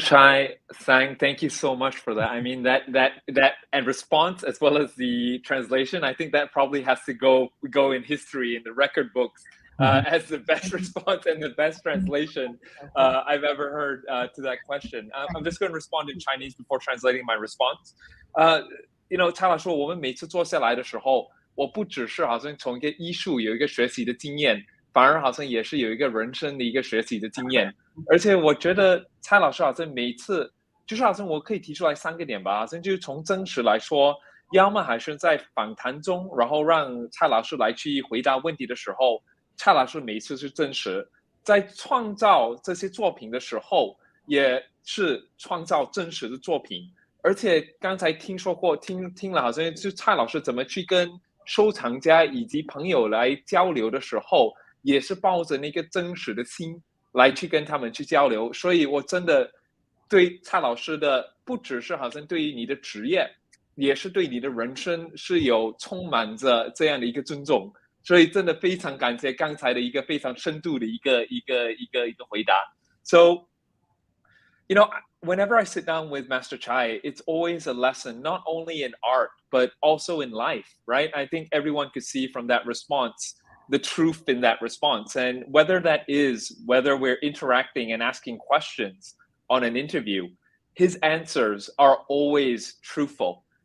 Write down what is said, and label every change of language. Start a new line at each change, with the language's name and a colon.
English: Chai, Sang, thank you so much for that. I mean, that and response, as well as the translation, I think that probably has to go in history in the record books as the best response and the best translation I've ever heard to that question. I'm just going to respond in Chinese before translating my response.
Chinese: 蔡老师，我们每次坐下来的时候，我不只是好像从一个艺术有一个学习的经验，反而好像也是有一个人生的一个学习的经验。而且我觉得蔡老师好像每次就是好像我可以提出来3个点吧，好像就是从真实来说，要么还是在访谈中，然后让蔡老师来去回答问题的时候，蔡老师每次是真实，在创造这些作品的时候，也是创造真实的作品。而且刚才听说过，听了好像就蔡老师怎么去跟收藏家以及朋友来交流的时候，也是抱着那个真实的心来去跟他们去交流。所以我真的对蔡老师的不只是好像对于你的职业，也是对你的人生是有充满着这样的一个尊重。所以真的非常感谢刚才的一个非常深度的一个回答。
English: So, whenever I sit down with Master Chai, it's always a lesson, not only in art, but also in life, right? I think everyone could see from that response the truth in that response. And whether we're interacting and asking questions on an interview, his answers are always truthful.